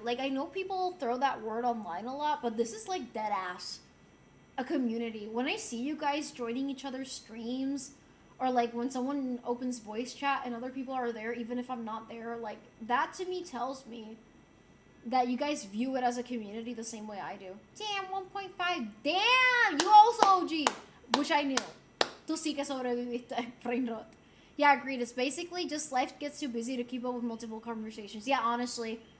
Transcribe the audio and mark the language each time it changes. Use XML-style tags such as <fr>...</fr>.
<en>Like, I know people throw that word online a lot, but this is, like, dead ass a community. When I see you guys joining each other's streams, or, like, when someone opens voice chat and other people are there, even if I'm not there, like, that to me tells me that you guys view it as a community the same way I do. Damn, 1.5. Damn, you also OG. Which I knew.</en> <es>Tú sí que sobreviviste, brain rot.</es> <en>Yeah, agreed. It's basically just life gets too busy to keep up with multiple conversations. Yeah, honestly.</en>